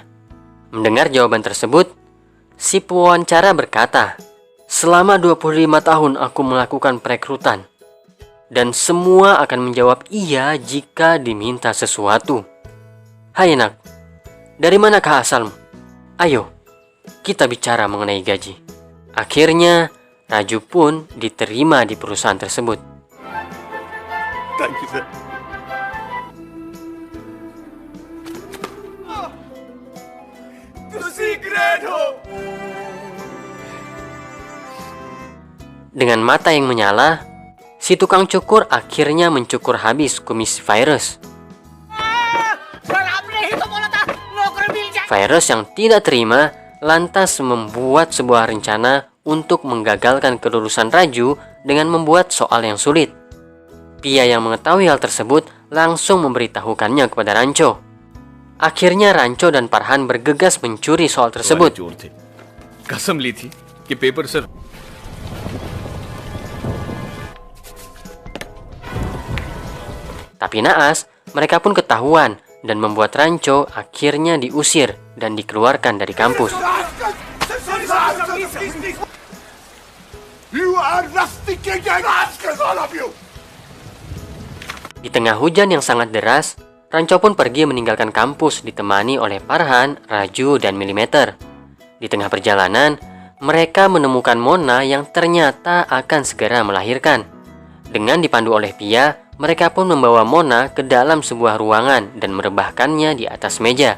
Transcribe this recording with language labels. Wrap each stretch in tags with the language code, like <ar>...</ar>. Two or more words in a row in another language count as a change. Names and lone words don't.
<id>Mendengar jawaban tersebut, si pewawancara berkata, "Selama 25 tahun aku melakukan perekrutan dan semua akan menjawab iya jika diminta sesuatu. Hai anak, dari manakah asalmu? Ayo, kita bicara mengenai gaji." Akhirnya, Raju pun diterima di perusahaan tersebut.</id> <en>Thank you, sir.</en> <id>Dengan mata yang menyala, si tukang cukur akhirnya mencukur habis kumis Virus. Virus yang tidak terima lantas membuat sebuah rencana untuk menggagalkan kelulusan Raju dengan membuat soal yang sulit. Pia yang mengetahui hal tersebut langsung memberitahukannya kepada Rancho. Akhirnya Rancho dan Farhan bergegas mencuri soal tersebut.</id> <hi>कसम ली थी कि पेपर सर</hi> <id>Tapi naas, mereka pun ketahuan dan membuat Rancho akhirnya diusir dan dikeluarkan dari kampus.</id> <en>You are rusticating rascals, all of you!</en> <id>Di tengah hujan yang sangat deras, Rancho pun pergi meninggalkan kampus ditemani oleh Farhan, Raju, dan Milimeter. Di tengah perjalanan, mereka menemukan Mona yang ternyata akan segera melahirkan. Dengan dipandu oleh Pia, mereka pun membawa Mona ke dalam sebuah ruangan dan merebahkannya di atas meja.</id>